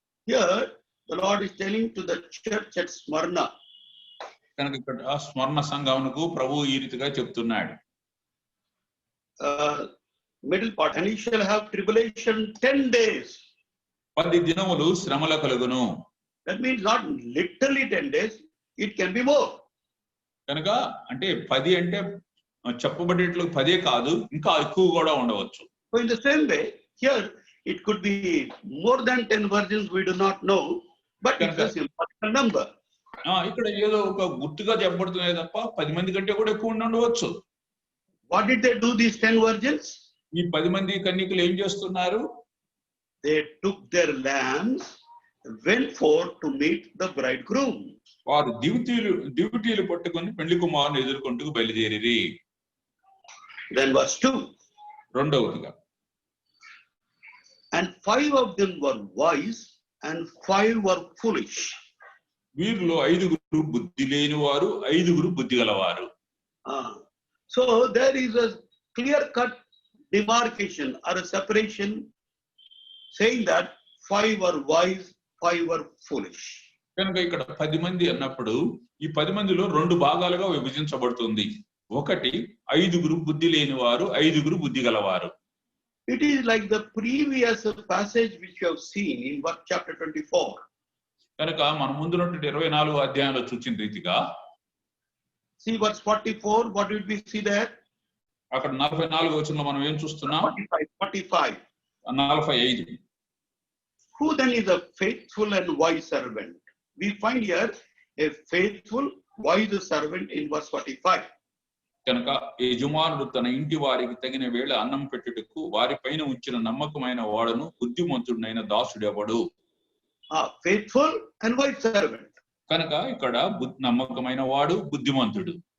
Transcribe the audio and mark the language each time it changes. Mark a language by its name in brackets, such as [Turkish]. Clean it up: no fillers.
[English] Here the Lord is telling to the church at Smyrna. [Telugu] కనుక ఇక్కడ స్మరణ సంఘమునకు ప్రభువు ఈ రీతిగా చెప్తున్నాడు. [English] Middle part, and he shall have tribulation 10 days. [Telugu] 10 దినములు శ్రమల కలుగును. [English] That means not literally 10 days, it can be more. [Telugu] కనుక అంటే 10 అంటే చెప్పబడేట్లు 10 కాదు, ఇంకా ఎక్కువ కూడా ఉండవచ్చు. [English] So in the same way here it could be more than 10 virgins, we do not know, but it's a symbolic number. [Telugu] ఇక్కడ ఏదో ఒక గుర్తుగా చెప్పబడుతుంది తప్ప 10 మంది కంటే కూడా ఎక్కువ ఉండవచ్చు. [English] What did they do, these 10 virgins? [Telugu] ఈ 10 మంది కన్యకలు ఏం చేస్తున్నారు? [English] They took their lamps, went forth to meet the bridegroom. [Telugu] వారు దివిటీలు పట్టుకొని పెళ్లి కుమారుని ఎదుర్కొంటూ బయలుదేరిరి. [English] Then verse 2. [Telugu] రెండవదిగా, [English] and 5 of them were wise and 5 were foolish. [Telugu] వీరిలో 5 బుద్ధి లేని వారు 5 బుద్ధి గలవారు. [English] So there is a clear-cut demarcation or a separation saying that 5 were wise, 5 were foolish. [Telugu] కనుక ఇక్కడ 10 మంది అన్నప్పుడు ఈ 10 మందిలో 2 భాగాలుగా విభజించబడుతుంది. ఒకటి 5 బుద్ధి లేని వారు 5 బుద్ధి గలవారు. [English] It is like the previous passage which you have seen in chapter 24. [Telugu] కనుక మన ముందున్నటువంటి 24వ అధ్యాయంలో చూచిన రీతిగా [English] See verse 44, what did we see there? [Telugu] అక్కడ 44వ వచనంలో మనం ఏం చూస్తున్నాం? 45. 45. [English] Who then is a faithful and wise servant? We find here a faithful, wise servant in verse 45. [Telugu] కనుక యజమానుడు తన ఇంటి వారికి తగిన వేళ అన్నం పెట్టుటకు వారిపైన ఉంచిన నమ్మకమైన వాడును బుద్ధిమంతుడైన దాసుడు ఎవడు? [English] Faithful and wise servant. [Telugu] కనుక ఇక్కడ నమ్మకమైన వాడు బుద్ధిమంతుడు.